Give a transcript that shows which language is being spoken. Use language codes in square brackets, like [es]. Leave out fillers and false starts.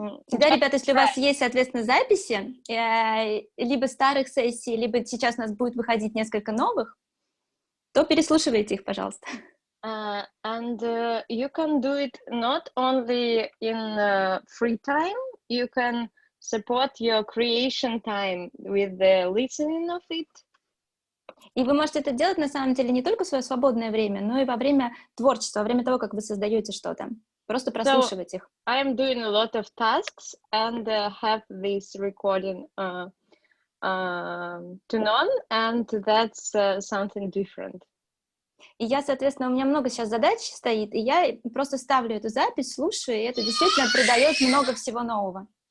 [ru] Да, ребята, если у вас есть, соответственно, записи, либо старых сессий, либо сейчас у нас будет выходить несколько новых, то переслушивайте их, пожалуйста. [en] And you can do it not only in free time, you can support your creation time with the listening of it. [ru] И вы можете это делать, на самом деле, не только в свое свободное время, но и во время творчества, во время того, как вы создаете что-то. Просто прослушивать их. [en] I am doing a lot of tasks and have this recording tune on, and that's something different. [ru] И я, соответственно, у меня много сейчас задач стоит, и я просто ставлю эту запись, слушаю, и это действительно придает много всего нового.